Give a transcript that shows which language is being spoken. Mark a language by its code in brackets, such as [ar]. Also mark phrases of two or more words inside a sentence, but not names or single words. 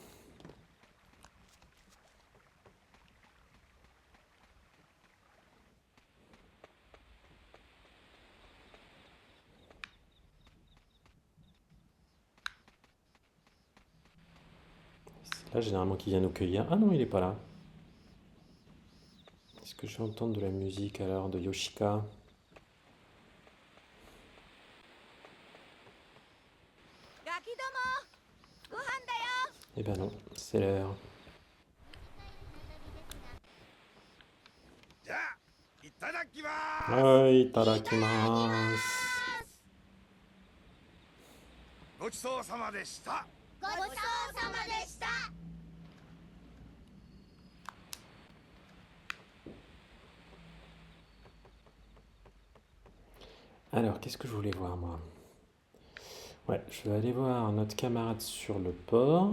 [fr] C'est là généralement qu'il vient nous cueillir. Ah non, il est pas là. Est-ce que je vais entendre de la musique alors de Yoshika? Eh ben non, c'est l'heure. [ja] じゃあいただきまーす。 [fr] Ouais, itadakimasu. [ja] ごちそうさまでした。ごちそうさまでした。 [fr] Alors, qu'est-ce que je voulais voir moi? Ouais, je vais aller voir notre camarade sur le port.